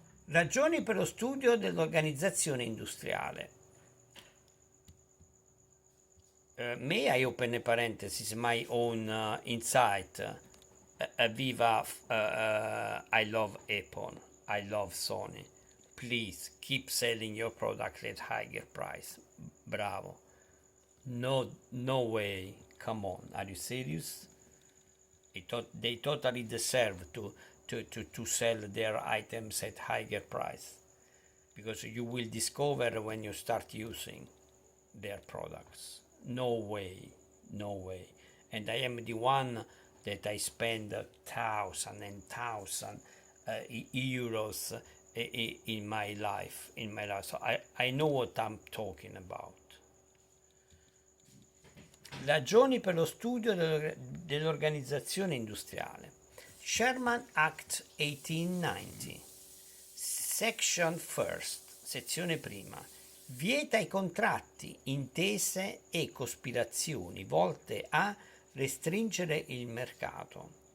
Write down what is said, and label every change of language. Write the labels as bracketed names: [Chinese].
[Italian] Ragioni per lo studio dell'organizzazione industriale. [English] May I open a parenthesis, my own insight? Viva, I love Apple, I love Sony. Please keep selling your product at higher price. Bravo. No way. Come on, are you serious? They totally deserve to sell their items at higher price, because you will discover when you start using their products. No way. And I am the one that I spend thousand and thousand euros in my life. So I know what I'm talking about. [Italian] Ragioni per lo studio dell'organizzazione industriale. Sherman Act 1890, [English] Section First, [Italian] sezione prima, vieta i contratti, intese e cospirazioni volte a restringere il mercato.